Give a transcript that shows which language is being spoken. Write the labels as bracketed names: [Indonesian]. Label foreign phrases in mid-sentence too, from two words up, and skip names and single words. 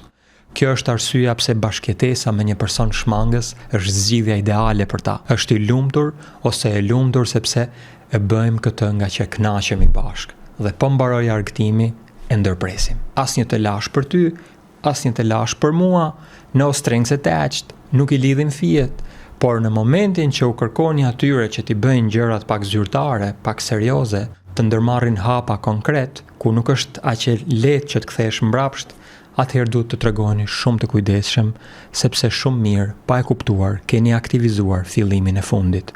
[Albanian] Kjo është arsyeja pse bashkëjetesa me një person shmangës është zgjidhja ideale për ta. Është i lumtur ose e lumtur sepse e bëjmë këtë nga që kënaqemi bashkë. Dhe po mbaroj argëtimi, e ndërpresim. Asnjë të lash për ty, asnjë të lash për mua, [English] no strings attached, [Albanian] nuk i lidhin fijet, por në momentin që u kërkoni atyre që t'i bëjnë gjërat pak zyrtare, pak serioze, të ndërmarrin hapa konkret, ku nuk është aq e lehtë që të kthesh mbrapsht, atëherë duhet të tregoni shumë të kujdesshëm, sepse shumë mirë, pa e kuptuar, keni aktivizuar fillimin e fundit.